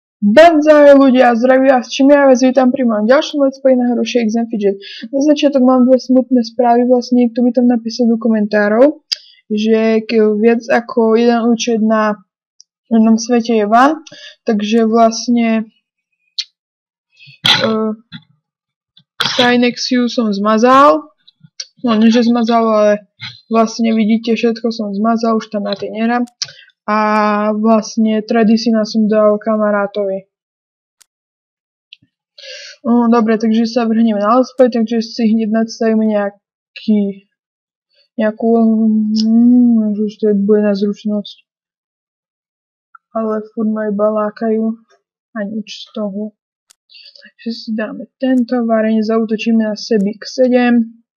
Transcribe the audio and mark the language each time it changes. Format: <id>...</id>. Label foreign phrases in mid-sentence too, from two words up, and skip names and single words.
<sk>Banzai ľudia, zdraví vás čím ja vás vítam pri mojom ďalšom</sk> <en>let's play</en> <sk>na hru Shakes and Fidget. Na začiatok mám dve smutné správy, vlastne niekto by tam napísal do komentárov, že viac ako jeden účet na jednom svete je van, takže vlastne Synexiu som zmazal, no nie že zmazal, ale vlastne vidíte všetko som zmazal, už tam na tej nerám. A vlastne Tradisina som dal kamarátovi. Dobre, takže sa vrhneme na</sk> <en>let's play,</en> <sk>takže si hneď nadstavíme nejakú, už to bude na zručnosť. Ale furt ma iba lákajú a nič z toho. Takže si dáme tento, varenie zaútočíme na Sebik 7.</sk>